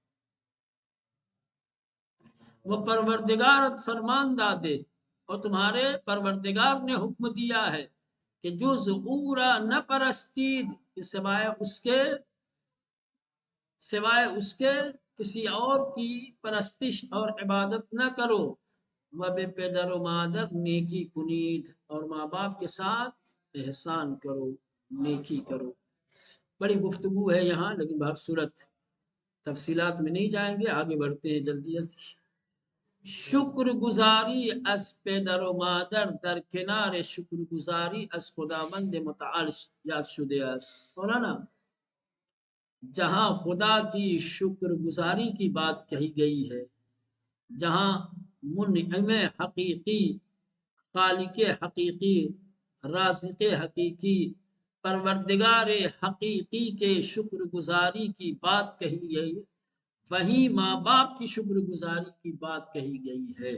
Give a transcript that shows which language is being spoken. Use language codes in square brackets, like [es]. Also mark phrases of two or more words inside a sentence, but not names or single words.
[fa] وہ پروردگار فرمان دادے، [ur] اور تمہارے پروردگار نے حکم دیا ہے [fa] کہ جز اورا نہ پرستید، [ur] کہ سوائے اس کے کسی اور کی پرستش اور عبادت نہ کرو، [fa] وَبِ پدر و مادر نیکی کنید، [ur] اور ماں باپ کے ساتھ احسان کرو، نیکی کرو۔ بڑی گفتگو ہے یہاں، لیکن بہت صورت تفصیلات میں نہیں جائیں گے، آگے بڑھتے ہیں جلدی جلدی۔ [fa] شکر گزاری از پدر و مادر در کنار شکر گزاری از خداوند متعال یاد شده است۔ [ur] مولانا، جہاں خدا کی شکر گزاری کی بات کہی گئی ہے، جہاں منعم حقیقی، خالق حقیقی، رازق حقیقی، پروردگار حقیقی کے شکر گزاری کی بات کہی گئی، وہیں ماں باپ کی شکر گزاری کی بات کہی گئی ہے۔